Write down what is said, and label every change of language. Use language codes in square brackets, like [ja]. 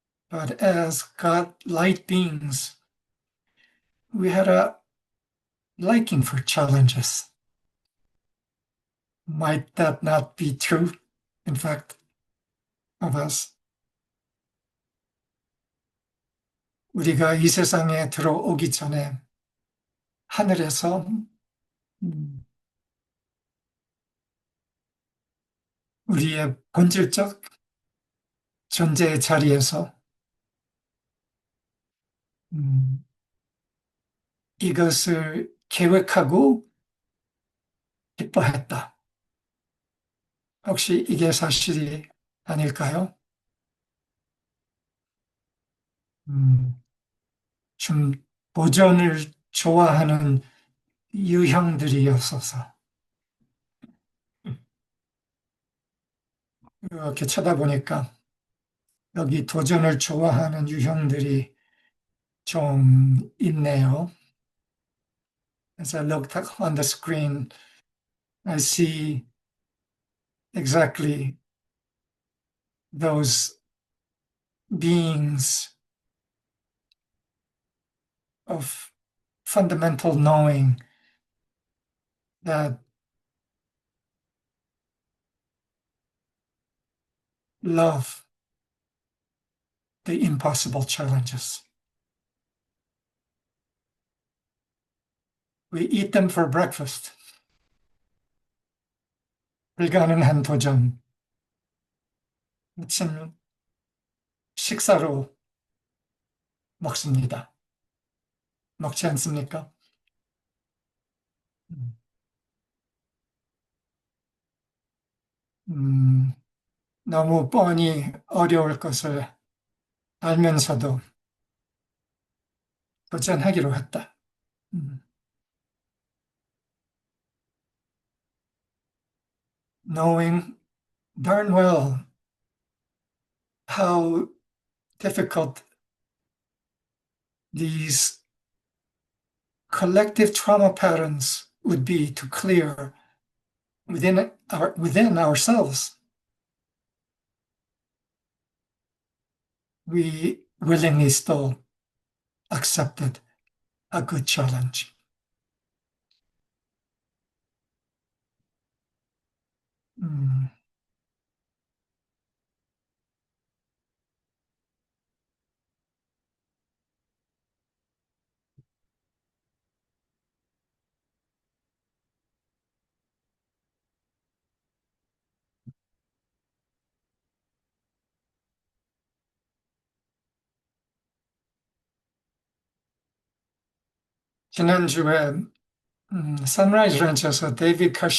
[en] But as God light beings, we had a liking for challenges. Might that not be true, in fact, of us? [ko] 우리가 이 세상에 들어오기 전에 하늘에서 우리의 본질적 존재의 자리에서 이것을 계획하고 기뻐했다. 혹시 이게 사실이 아닐까요? 좀 보존을 좋아하는 유형들이었어서 이렇게 쳐다보니까 여기 도전을 좋아하는 유형들이 좀 있네요. [en] As I look on the screen, I see exactly those beings of fundamental knowing that love the impossible challenges. We eat them for breakfast. [ko] 불가능한 도전. 아침 식사로 먹습니다. 먹지 않습니까? 너무 뻔히 어려울 것을 알면서도 도전하기로 했다. [en] 음, knowing darn well how difficult these collective trauma patterns would be to clear within ourselves, we willingly still accepted a good challenge. [ko] 음, 지난주에 선라이즈 런치에서 데이비드